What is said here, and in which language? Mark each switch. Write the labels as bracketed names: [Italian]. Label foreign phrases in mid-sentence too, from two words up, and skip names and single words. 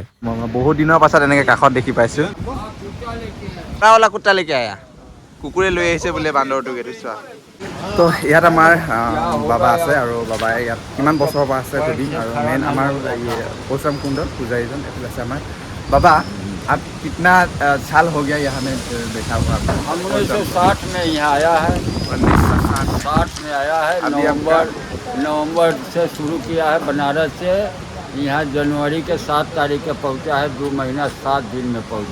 [Assamese] মই বহুত দিনৰ পাছত এনেকৈ কাষত দেখি পাইছোঁ। [Hindi] कुत्ता लेके आया, [Assamese] কুকুৰে লৈ আহিছে বোলে বান্দৰটোক, এইটো চোৱা। তো ইয়াত আমাৰ বাবা আছে, আৰু বাবাই ইয়াত কিমান বছৰৰ পৰা আছে সুধিম। আৰু মেইন আমাৰ পৰশুৰাম কুণ্ডত পূজাৰীজন এইফালে আছে আমাৰ বাবা। [Hindi] अब कितना साल हो गया यहाँ में बैठा हुआ? हम 1960 में यहाँ आया है। 1960 में आया है। नवंबर से शुरू किया है बनारस से। यहाँ जनवरी के 7 तारीख के पहुँचा है। 2 महीना 7 दिन में पहुँचा।